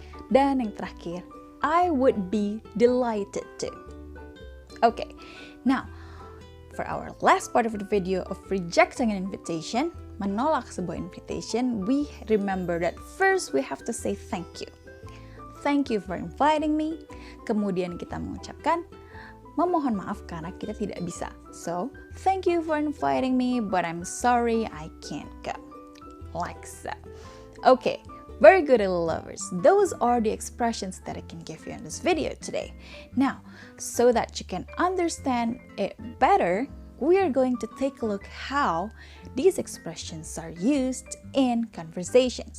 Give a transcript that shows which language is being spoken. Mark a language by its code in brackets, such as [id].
[id] Dan yang terakhir, [en] I would be delighted to. Okay. Now, for our last part of the video of rejecting an invitation, [id] menolak sebuah invitation, [en] we remember that first we have to say thank you. Thank you for inviting me. [id] Kemudian kita mengucapkan memohon maaf karena kita tidak bisa. [en] So, thank you for inviting me, but I'm sorry I can't go. Like so. Okay, very good, little lovers. Those are the expressions that I can give you in this video today. Now, so that you can understand it better, we are going to take a look how these expressions are used in conversations.